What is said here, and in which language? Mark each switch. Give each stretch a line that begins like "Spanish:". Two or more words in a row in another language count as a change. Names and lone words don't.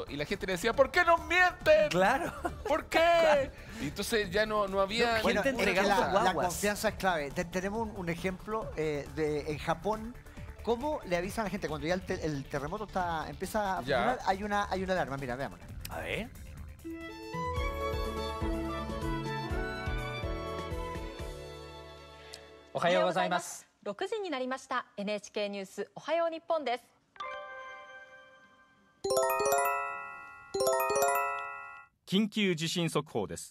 Spanish: Y la gente le decía, ¿por qué nos mienten? Claro. ¿Por qué? Claro. Y entonces ya no había... Bueno, gente entregando guaguas. La confianza es clave. Tenemos un ejemplo en Japón. ¿Cómo le avisan a la gente cuando ya el terremoto empieza a funcionar? Hay una alarma, mira, veámosla. A ver.
Japanese: おはようございます。6時になりました。NHK ニュースおはよう日本です。緊急地震速報です。